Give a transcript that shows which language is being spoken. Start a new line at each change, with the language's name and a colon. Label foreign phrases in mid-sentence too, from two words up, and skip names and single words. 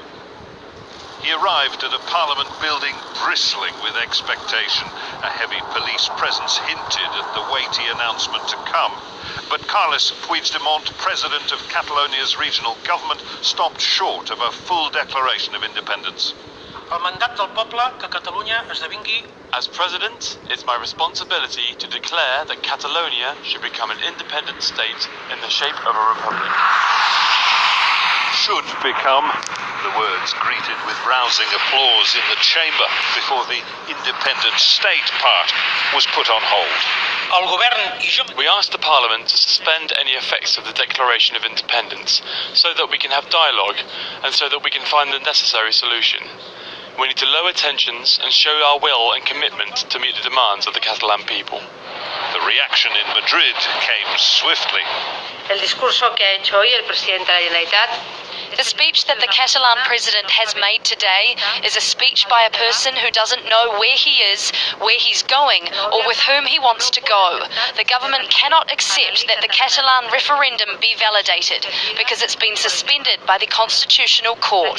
English: He arrived at a parliament building bristling with expectation. A heavy police presence hinted at the weighty announcement to come. But Carles Puigdemont, president of Catalonia's regional government, stopped short of a full declaration of independence.
Catalan: El mandat del poble que Catalunya esdevingui.
English: As president, it's my responsibility to declare that Catalonia should become an independent state in the shape of a republic. Should become, the words greeted with rousing applause in the chamber before the independent state part was put on hold. We asked the Parliament to suspend any effects of the Declaration of Independence so that we can have dialogue and so that we can find the necessary solution. We need to lower tensions and show our will and commitment to meet the demands of the Catalan people. The reaction in Madrid came swiftly.
Spanish: El discurso que ha hecho hoy el presidente de la Generalitat.
English: The speech that the Catalan president has made today is a speech by a person who doesn't know where he is, where he's going, or with whom he wants to go. The government cannot accept that the Catalan referendum be validated because it's been suspended by the Constitutional Court.